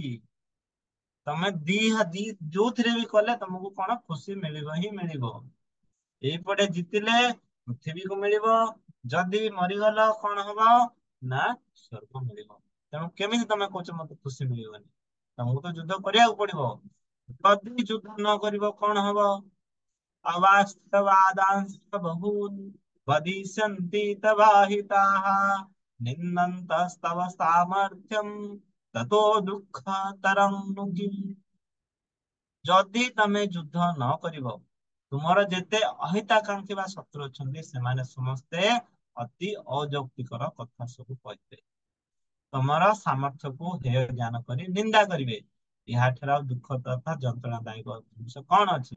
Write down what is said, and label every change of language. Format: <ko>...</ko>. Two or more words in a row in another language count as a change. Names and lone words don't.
<or>ତମେ ଯୋଉଥିରେ ବି କଲେ ତମକୁ କଣ ଖୁସି ମିଳିବ ହିଁ ମିଳିବ। ଏଇପଟେ ଜିତିଲେ ପୃଥିବୀକୁ ମିଳିବ, ଯଦି ମରିଗଲ କଣ ହବ? ନା ସ୍ୱର୍ଗ ମିଳିବ। ତେଣୁ କେମିତି ତମେ କହୁଛ ମତେ ଖୁସି ମିଳିବନି? ତମକୁ ତ ଯୁଦ୍ଧ କରିବାକୁ ପଡିବ। ଯଦି ଯୁଦ୍ଧ ନ କରିବ କଣ ହବ?</or> <sa>अवास्तवादांश्च बहून् वदिष्यन्ति तवाहिताः निन्दन्तस्तव सामर्थ्यं ततो दुःखतरं नु किम्।</sa> <or>ଯଦି ତମେ ଯୁଦ୍ଧ ନ କରିବ, ତୁମର ଯେତେ ଅହିତାକାଂକ୍ଷୀ ବା ଶତ୍ରୁ ଅଛନ୍ତି ସେମାନେ ସମସ୍ତେ ଅତି ଅଯୌକ୍ତିକର କଥା ସବୁ କହିବେ। ତମର ସାମର୍ଥ୍ୟକୁ ହେୟ ଜ୍ଞାନ କରି ନିନ୍ଦା କରିବେ। ଏହାଠାରୁ ଆଉ ଦୁଃଖ ତଥା ଯନ୍ତ୍ରଣାଦାୟକ ଜିନିଷ କଣ ଅଛି?</or>